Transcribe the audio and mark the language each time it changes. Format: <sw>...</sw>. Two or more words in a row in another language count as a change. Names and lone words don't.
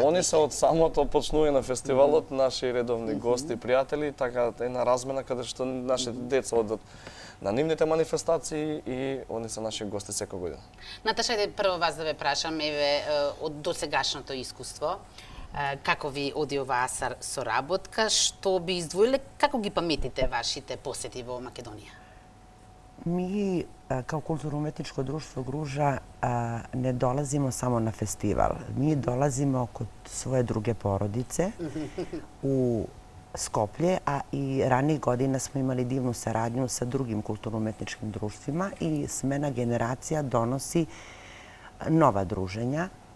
<mk>Они се од самото почнување на фестивалот наши редовни гости и пријатели, така една размена каде што нашите деца одат на нивните манифестации и они се наши гости секој година. Наташа, иде прво вас да ве прашам, еве, од досегашното искуство, како ви оди оваа соработка, што би издвоиле, како ги паметите вашите посети во Македонија?</mk> <sr>Mi kao kulturno-umetničko društvo Gruža ne dolazimo samo na festival. Mi dolazimo kod svoje druge porodice u Skoplje, a i ranijih godina smo imali divnu saradnju sa drugim kulturno-umetničkim društvima i smena generacija donosi nova druženja.</sr>